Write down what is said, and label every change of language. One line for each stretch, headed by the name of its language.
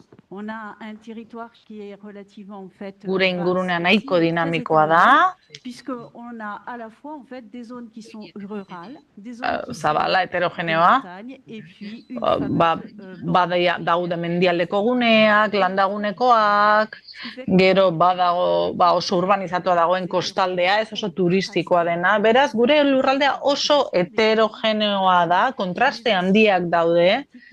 French: On a un territoire qui est relativement en fait
Basque: Gure ingurunea nahiko dinamikoa da.
French: Puisque on a à la fois en fait des zones qui sont rurales, des
Basque: zabala heterogeneoa.
French: Et puis
Basque: daude mendialdeko guneak, landagunekoak, gero badago oso urbanizatua dagoen kostaldea, ez oso turistikoa dena. Beraz, gure lurraldea oso heterogeneoa da, kontraste handiak daude.